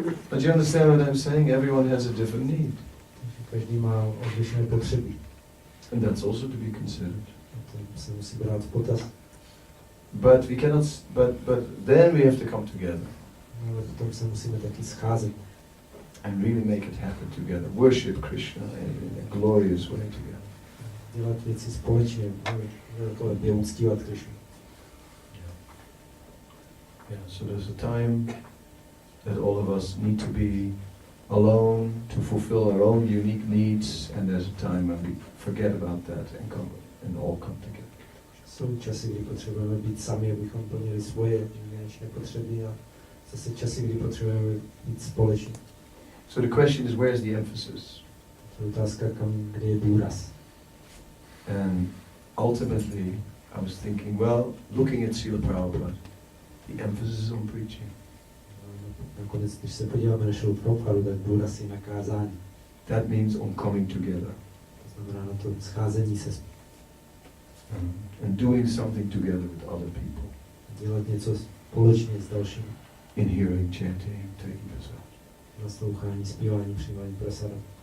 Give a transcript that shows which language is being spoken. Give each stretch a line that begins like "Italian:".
English: But you understand what I'm saying? Everyone has a different need.
Czech: Každý má odlišné potřeby.
English: And that's also to be considered.
Czech: To se musí brát v potaz.
English: But we cannot. But then we have to come together.
Czech: Ale potom se musíme taky scházet.
English: And really make it happen together. Worship Krishna in a glorious way together.
Czech: Dělat věci společně, velkolepě uctívat Krishnu.
English: Yeah, so there's a time that all of us need to be alone to fulfill our own unique needs, and there's a time when we forget about that and all come together.
Czech: Jsou časy, kdy potřebujeme být sami, abychom plnili svoje jedinečné potřeby, a zase časy, kdy potřebujeme být společně.
English: So the question is, where is the emphasis?
Czech: To je otázka, kde je důraz.
English: And ultimately, I was thinking, well, looking at Srila Prabhupada, the emphasis is on preaching.
Czech: Nakonec, když se podíváme na Srilu Prabhupada, tak důraz je na kázání.
English: That means on coming together.
Czech: To znamená na to scházení se
English: and doing something together with other people.
Czech: Dělat něco společně s dalšími.
English: In hearing, chanting, taking prasad.
Czech: Naslouchání, zpívání, přijímání prasada.